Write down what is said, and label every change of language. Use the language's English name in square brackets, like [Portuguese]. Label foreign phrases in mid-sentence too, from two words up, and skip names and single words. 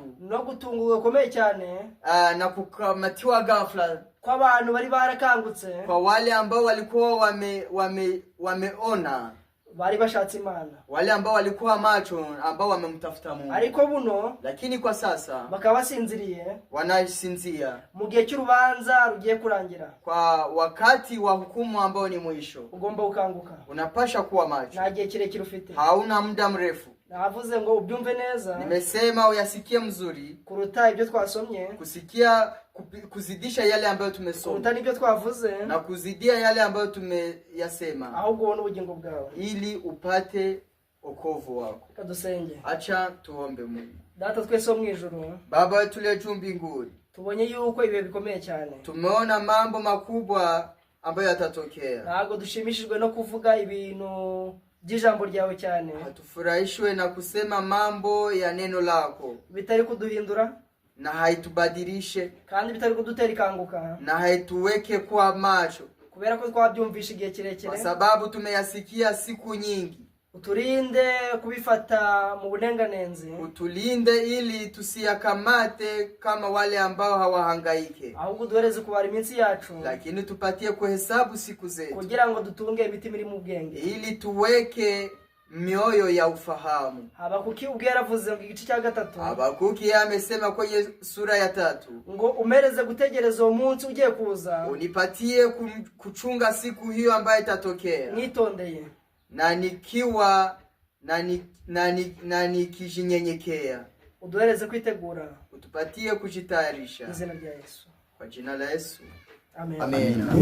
[Kinyarwanda] no gutungurwa gukomeye cyane, [Swahili] na kukamatiwa ghafla [Kinyarwanda] kwa abantu bari barakangutse, [Swahili] kwa wale ambao walikuwa wameona, [Kinyarwanda] bari bashatse Imana, [Swahili] wale ambao walikuwa macho, ambao wamemtafuta Mungu. [Kinyarwanda] ariko buno [Swahili] Lakini kwa sasa [Kinyarwanda] bakaba basinziriye, [Swahili] wanasinzia [Kinyarwanda] mu gihe cy'urubanza rugiye kurangira. [Swahili] kwa wakati wa hukumu ambao ni mwisho. [Kinyarwanda] Ugomba gukanguka, [Swahili] Unapasha kuwa macho, [Kinyarwanda] nta gihe kirekire ufite. [Swahili] hauna muda mrefu. [Kinyarwanda] Navuze ngo ubyumve neza, [Swahili] Nimesema uyasikie mzuri, [Kinyarwanda] kuruta ibyo twasomye, [Swahili] kusikia kuzidisha yale ambayo tumesoma, [Kinyarwanda] kuruta n'ibyo twavuze, [Swahili] na kuzidia yale ambayo tumeyasema, [Kinyarwanda] ahubwo ubone ubugingo bwawe, [Swahili] ili upate wokovu wako. [Kinyarwanda] kadusenge. [Swahili] Acha tuombe. Mungu [Kinyarwanda] Data twese wo mu ijuru, [Swahili] Baba wetu uliye juu mbinguni, [Kinyarwanda] tubonye yuko ibihe bikomeye cyane, [Swahili] tumeona mambo makubwa ambayo yatatokea. [Kinyarwanda] ntabwo dushimishijwe no kuvuga ibintu by'ijambo ryawe cyane, [Swahili] Hatufurahishwe na kusema mambo ya neno lako, [Kinyarwanda] bitari kuduhindura, [Swahili] na haitubadilishe, [Kinyarwanda] kandi bitari kudutera ikanguka, [Swahili] na haituweke kwa macho, [Kinyarwanda] kubera ko twabyumvisha igihe kirekire, [Swahili] kwa sababu tumeyasikia siku nyingi. [Kinyarwanda] uturinde kubifata mu bunenganenzi, [Swahili] Utulinde ili tusiyakamate kama wale ambao hawahangaike, [Kinyarwanda] ahubwo duhereze kubara iminsi yacu, [Swahili] lakini tupatie kuhesabu siku zetu, [Kinyarwanda] kugira ngo dutunge imitima iri mu bwenge, [Swahili] ili tuweke mioyo ya ufahamu. [Kinyarwanda] Habakuki ubwo yaravuze mu gice cya gatatu, [Swahili] Habakuki amesema kwenye sura ya 3, [Kinyarwanda] ngo umereze gutegereza uwo munsi ugiye kuza, [Swahili] unipatie kuchunga siku hiyo ambayo itatokea, [Kinyarwanda] nitondeye [Swahili] na nikiwa na nikijinyenyekea. [Kinyarwanda] uduhereze kwitegura, [Swahili] Utupatie kujitayarisha, [Kinyarwanda] izina rya Yesu, [Swahili] kwa jina la Yesu, amen. amen.